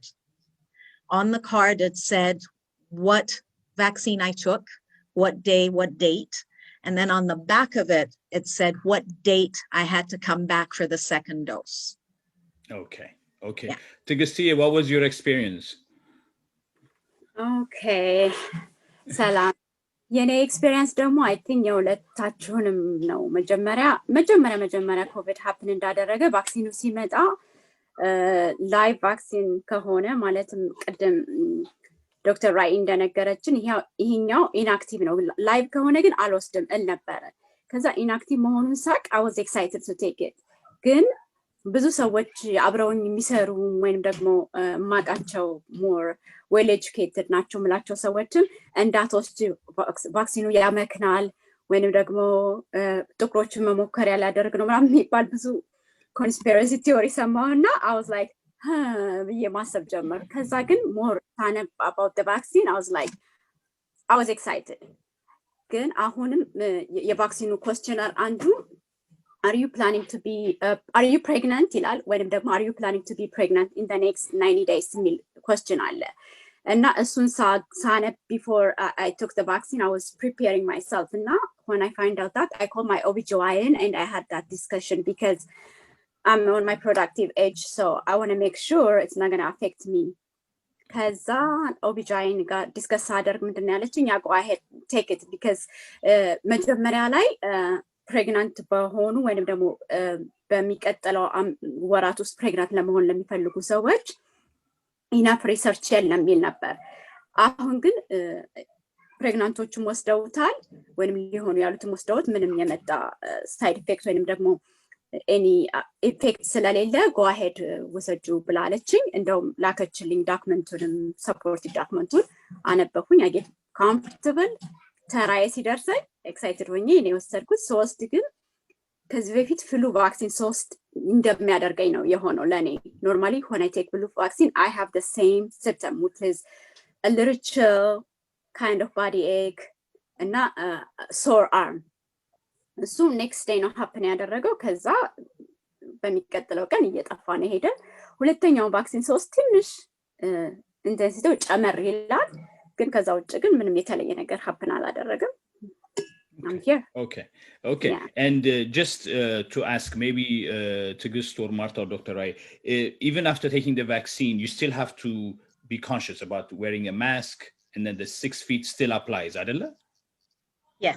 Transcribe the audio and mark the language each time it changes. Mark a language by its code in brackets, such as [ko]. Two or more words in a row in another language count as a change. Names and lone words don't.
[en] On the card, it said what vaccine I took, what day, what date. And then on the back of it, it said what date I had to come back for the second dose. Okay. Okay. Yeah. Tigustia, what was your experience? Okay. Salam. [am] የኔ ኤክስፒሪየንስ ደግሞ [en] I think [am] የሁለታችሁንም ነው። መጀመሪያ ኮቪድ ሀፕን እንዳደረገ ቫክሲኑ ሲመጣ [en] live vaccine [am] ከሆነ ማለትም ቅድም ዶክተር ራይ እንደነገረችን ይሄኛው ኢንአክቲቭ ነው። ላይቭ ከሆነ ግን አልወስድም እል ነበረ። ከዛ ኢንአክቲቭ መሆኑን ሳቅ [en] I was excited to take it። [am] ግን ብዙ ሰዎች አብረውኝ የሚሰሩ ወይንም ደግሞ ማቃቸው [en] more well educated [am] ናቸው ምላቸው ሰዎችም እንዳትወስድ ቫክሲኑ ያመክናል ወይንም ደግሞ ጥቁሮችን መሞከር ያላደርግ ነው ምናምን የሚባል ብዙ [en] conspiracy theory [am] ሰማሁና I [en] was like [am] ብዬ ማሰብ ጀመር። ከዛ ግን ሞር ሳነብ [en] about the vaccine I was excited። [am] ግን አሁንም የቫክሲኑ ኮስቸነር አንዱ [en] are you planning to be are you pregnant [am] ይላል ወይንም ደግሞ [en] are you planning to be pregnant in the next 90 days የሚል question አለ እና እሱን ሳነብ before I took the vaccine I was preparing myself እና when I find out that I called my OBGYN and I had that discussion because I'm on my productive age so I want to make sure it's not going to affect me [am] ከዛ ኦቢጃይን ጋር ዲስከስ አደርግ ምንድን ነው ያለችኝ [en] go ahead take it because [am] መጀመሪያ ላይ ፕሬግናንት በሆኑ ወይንም ደግሞ በሚቀጥለው ወራት ውስጥ ፕሬግናንት ለመሆን ለሚፈልጉ ሰዎች [en] enough research [am] የለም የሚል ነበር። አሁን ግን ፕሬግናንቶቹም ወስደውታል ወይንም ሊሆኑ ያሉትም ወስደውት ምንም የመጣ [en] side effect [am] ወይንም ደግሞ [en] any effect [am] ስለሌለ [en] go ahead [am] ወሰጁ ብላለችኝ። እንደውም ላከችልኝ ዶክመንቱንም [en] supportive document [am] አነበብኩኝ። [en] I get comfortable [am] ተራዬ ሲደርሰኝ ኤክሳይትድ ሆኜ እኔ ወሰድኩት። ሶስት ግን ከዚህ በፊት [en] flu vaccine [am] 3 እንደሚያደርገኝ ነው የሆነው ለኔ። [en] normally when I take flu vaccine I have the same symptom which is a little chill, kind of body ache እና sore arm. [am] እሱ [en] next day [am] ነው ሀፕን ያደረገው። ከዛ በሚቀጥለው ቀን እየጠፋ ነው ሄደ። ሁለተኛው ቫክሲን 3 ትንሽ ኢንቴንሲቲው ጨመር ይላል፣ ግን ከዛ ውጭ ግን ምንም የተለየ ነገር ሀፕን አላደረገም። [en] I'm here. Okay. Yeah. And just to ask, maybe Tigist or Marta or Dr. Rai, even after taking the vaccine, you still have to be conscious about wearing a mask, and then the 6 feet still applies, Adela? Yes.